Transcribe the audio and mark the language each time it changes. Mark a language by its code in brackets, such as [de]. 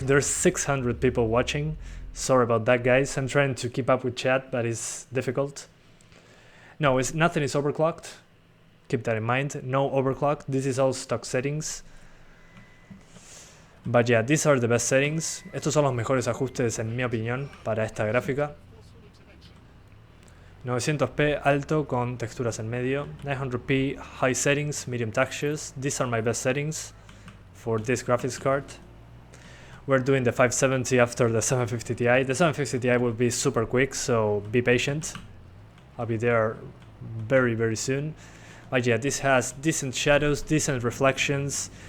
[en] There's 600 people watching. Sorry about that, guys. I'm trying to keep up with chat, but it's difficult. No, nothing is overclocked. Keep that in mind. No overclock. This is all stock settings. But yeah, these are the best settings. [es] Estos son los mejores ajustes en mi opinión para esta gráfica. 900p alto con texturas en medio. [en] 900p high settings, medium textures. These are my best settings for this graphics card. We're doing the 570 after the 750 Ti. The 750 Ti will be super quick, so be patient. I'll be there very soon. But yeah, this has decent shadows, decent reflections.